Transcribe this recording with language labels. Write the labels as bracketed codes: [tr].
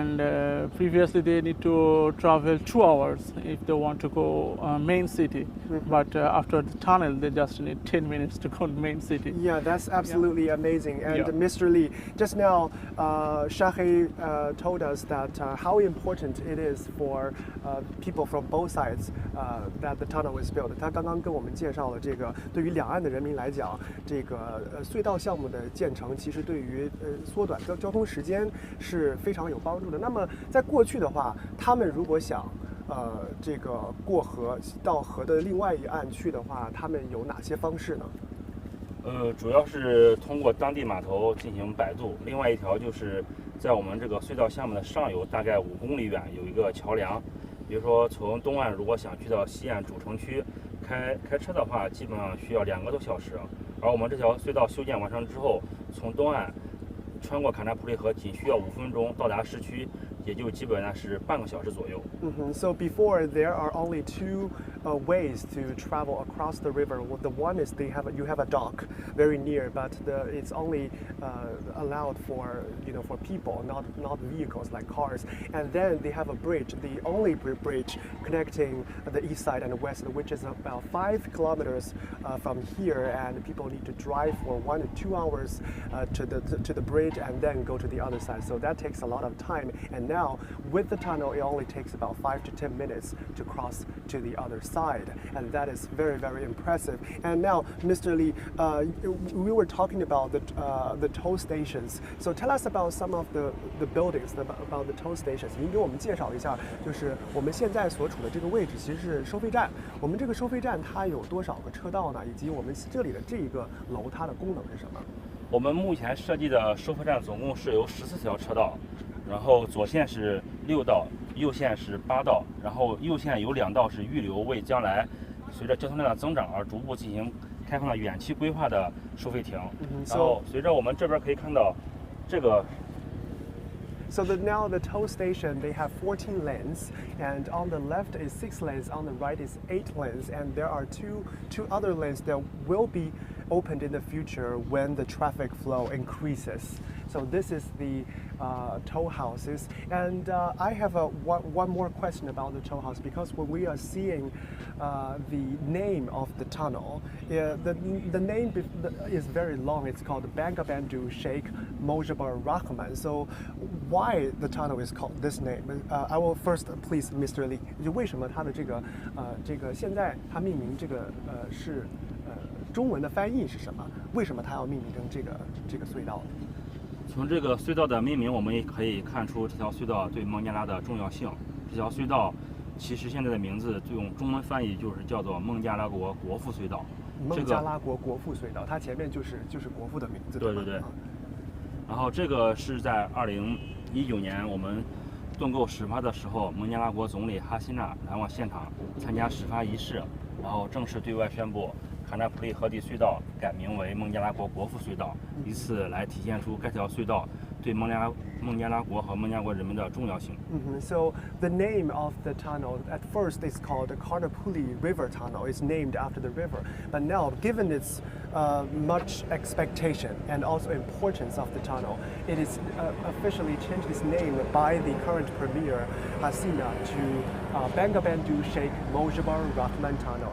[en] And previously they need to travel 2 hours if they want to go main city, but after the tunnel they just need 10 minutes to go to main city. Yeah, that's absolutely amazing. And Yeah. Mr. Lee, just now, Sheikh told us that how important it is for people from both sides that the tunnel is built. [zh] 他刚刚跟我们介绍了这个，对于两岸的人民来讲，这个隧道项目的建成，其实对于缩短交通时间是非常有帮助的。那么在过去的话，他们如果想这个过河到河的另外一岸去的话，他们有哪些方式呢？主要是通过当地码头进行摆渡，另外一条就是在我们这个隧道项目的上游大概5公里远有一个桥梁。比如说从东岸如果想去到西岸主城区，开车的话基本上需要2个多小时，而我们这条隧道修建完成之后，从东岸穿过卡纳普里河仅需要5分钟到达市区，也就基本上是半个小时左右。 [en] So before there are only two ways to travel across the river. Well, the one is you have a dock very near, but it's only allowed for for people, not vehicles like cars. And then they have a bridge, the only bridge connecting the east side and the west, which is about 5 kilometers from here, and people need to drive for 1 to 2 hours to the bridge and then go to the other side. So that takes a lot of time. And now with the tunnel, it only takes about 5 to 10 minutes to cross to the other side, and that is very impressive. And now, Mr. Lee, we were talking about the toll stations. So tell us about some of the buildings, about the toll stations. [zh] 您给我们介绍一下，就是我们现在所处的这个位置其实是收费站。我们这个收费站它有多少个车道呢？以及我们这里的这一个楼它的功能是什么？我们目前设计的收费站总共是有14条车道，然后左线是6道，右线是8道，然后右线有2道是预留，为将来随着交通量的增长而逐步进行开放的远期规划的收费亭。然后随着我们这边可以看到这个。 [en] So now the toll station, they have 14 lanes, and on the left is 6 lanes, on the right is 8 lanes, and there are two other lanes that will be opened in the future when the traffic flow increases. So this is the toll houses, and I have one more question about the toll house, because when we are seeing the name of the tunnel, the name is very long. It's called Bangabandhu Sheikh Mujibur Rahman. So why the tunnel is called this name? I will first please Mr. Lee. [zh] 就为什么它的这个现在它命名这个是中文的翻译是什么？为什么它要命名成这个隧道？从这个隧道的命名，我们也可以看出这条隧道对孟加拉的重要性。这条隧道其实现在的名字用中文翻译就是叫做孟加拉国国父隧道。孟加拉国国父隧道，它前面就是国父的名字。对。然后这个是在2019年我们盾构始发的时候，孟加拉国总理哈希纳来往现场参加始发仪式，然后正式对外宣布卡纳普利河底隧道改名为孟加拉国国父隧道，以此来体现出该条隧道对孟加拉国和孟加拉国人民的重要性。 [en] So the name of the tunnel at first is called the Karnaphuli River tunnel. It's named after the river, but now, given its much expectation and also importance of the tunnel, it is officially changed its name by the current premier Hasina to Bangabandhu Sheikh Mujibur Rahman tunnel.